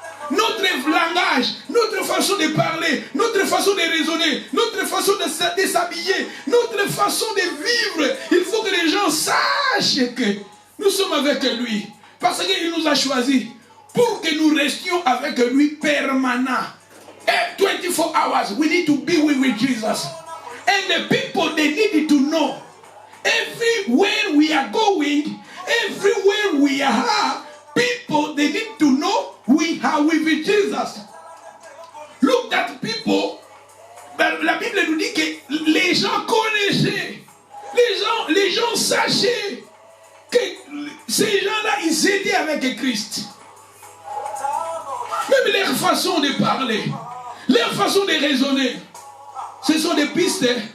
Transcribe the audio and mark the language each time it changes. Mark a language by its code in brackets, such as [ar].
[fr] Notre langage, notre façon de parler, notre façon de raisonner, notre façon de s'habiller, notre façon de vivre, il faut que les gens sachent que nous sommes avec lui. Parce qu'il nous a choisis pour que nous restions avec lui permanent. [en] 24 hours, we need to be with Jesus. And the people, they need to know. Everywhere we are going, everywhere we are, people, they need to know we are with Jesus. Look at people. [fr] La Bible nous dit que les gens connaissaient, les gens sachaient que ces gens-là, ils étaient avec Christ. Même leur façon de parler, leur façon de raisonner, ce sont des pistes.